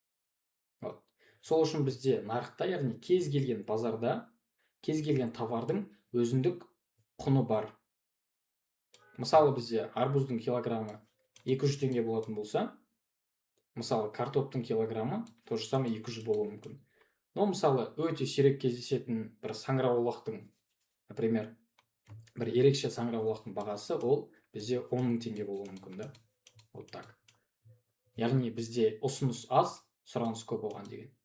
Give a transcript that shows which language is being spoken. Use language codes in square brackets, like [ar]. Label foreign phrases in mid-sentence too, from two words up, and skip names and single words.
[kk] Сол үшін бізде нарықта, яғни кез келген базарда, кез келген товардың өзіндік құны бар. Мысалы бізде арбуздың килограммы 200 теңге болатын болса, мысалы картоптың килограммы [ru] то же самое [kk] 200 болуы мүмкін. Но мысалы өте сирек кездесетін бір саңырауқұлақтың, например, бір ерекше саңырауқұлақтың бағасы ол бізде 10 000 теңге болуы мүмкін да. [ru] Вот так. [kk] Яғни бізде ұсыныс аз, сұраныс көп оған деген.